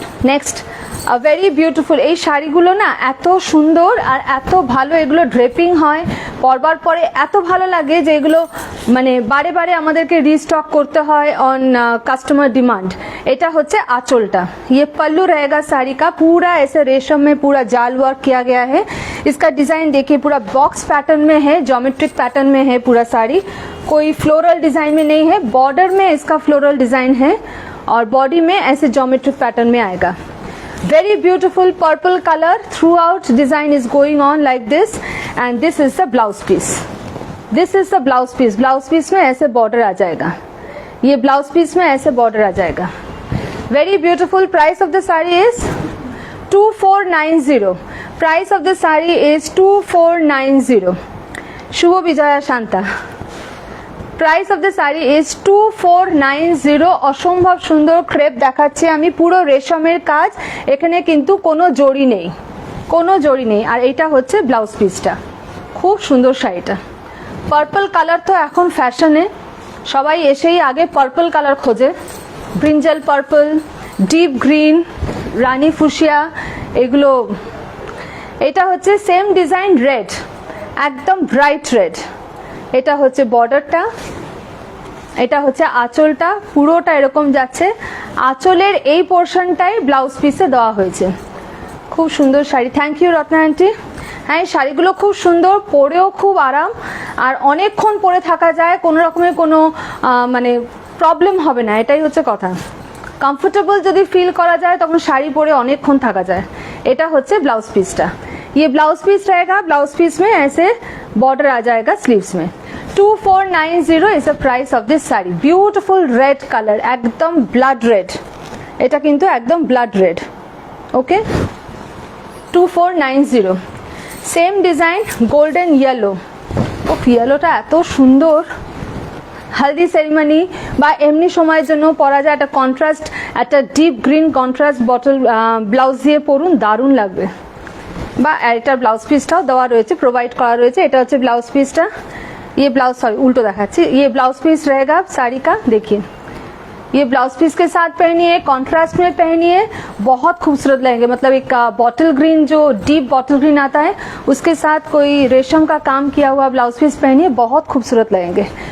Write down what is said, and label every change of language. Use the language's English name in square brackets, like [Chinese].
[Bangla] Next very beautiful. এই শাড়িগুলো না এত সুন্দর আর এত ভালো, এগুলো ড্রেপিং হয়, পরবার পরে এত ভালো লাগে যে এগুলো মানে বারে বারে আমাদেরকে রিস্টক করতে হয় অন कस्टमर डिमांड। এটা হচ্ছে [Hindi] आंचलটা, ये पल्लू रहेगा साड़ी का, पूरा ऐसे रेशम में पूरा जाल वर्क किया गया है। इसका डिजाइन देखिए पूरा बॉक्स पैटर्न में है, ज्योमेट्रिक पैटर्न में है पूरा साड़ी, कोई फ्लोरल डिजाइन में नहीं है। बॉर्डर में इसका फ्लोरल डिजाइन है और बॉडी में ऐसे ज्योमेट्रिक पैटर्न में आएगा। [English] Very beautiful purple color, throughout design is going on like this, and this is the blouse piece, this is the blouse piece। [Hindi] blouse piece में ऐसे border आ जाएगा, ये blouse piece में ऐसे border आ जाएगा। [English] very beautiful। price of the saree is 2490, price of the saree is 2490। [Bangla] Shubho Bijoya Shanta, [English] Price of the sari is 2490। [Bangla] অসম্ভব সুন্দর crepe দেখাচ্ছি আমি, পুরো রেশমের কাজ, এখানে কিন্তু কোনো জড়ি নেই, কোনো জড়ি নেই। আর এইটা হচ্ছে ব্লাউজ পিসটা, খুব সুন্দর শাড়িটা। পার্পল কালার তো এখন ফ্যাশনে, সবাই এসেই আগে পার্পল কালার খোঁজে, ব্রিঞ্জাল পার্পল, ডিপ গ্রিন, রানী ফুসিয়া, এগুলো। এটা হচ্ছে সেম ডিজাইন রেড, একদম ব্রাইট রেড। এটা হচ্ছে বর্ডারটা, এটা হচ্ছে আঁচলটা, পুরোটা এরকম যাচ্ছে। আঁচলের এই পোর্শনটাই ব্লাউজ পিসে দেওয়া হয়েছে। খুব সুন্দর sari, thank you Ratna aunty. হ্যাঁ, এই শাড়িগুলো খুব সুন্দর, পরেও খুব আরাম, আর অনেকক্ষণ পরে থাকা যায়, কোনো রকমের কোনো মানে প্রবলেম হবে না, এটাই হচ্ছে কথা। কমফোর্টেবল যদি ফিল করা যায় তখন শাড়ি পরে অনেকক্ষণ থাকা যায়। এটা হচ্ছে ব্লাউজ পিসটা, [Hindi] ये ब्लाउज पीस रहेगा, ब्लाउज पीस में ऐसे बॉर्डर आ जाएगा स्लीव्स में। [English] 2490 is the price of this sari. Beautiful red colour, [Hindi] एकदम ब्लड रेड, [Bangla] এটা কিন্তু একদম ব্লাড রেড। ওকে, 2490। Same design golden yellow. ও ইয়েলোটা এত সুন্দর, হলদি সেরিমনি বা এমনি সময়ের জন্য পরা যায়। একটা কন্ট্রাস্ট, একটা deep green contrast bottle blouse দিয়ে পরুন, দারুণ লাগবে। বা এটা ব্লাউজ পিসটাও দেওয়া রয়েছে, প্রোভাইড করা রয়েছে। এটা হচ্ছে ব্লাউজ পিসটা, [Hindi] ये ब्लाउज, सॉरी उल्टो दिखाচ্ছি, ये ब्लाउज पीस रहेगा साड़ी का। देखिए ये ब्लाउज पीस के साथ पहनिए, कॉन्ट्रास्ट में पहनिए, बहुत खूबसूरत लगेंगे। मतलब एक बॉटल ग्रीन, जो डीप बॉटल ग्रीन आता है, उसके साथ कोई रेशम का काम किया हुआ ब्लाउज पीस पहनिए, बहुत खूबसूरत लगेंगे।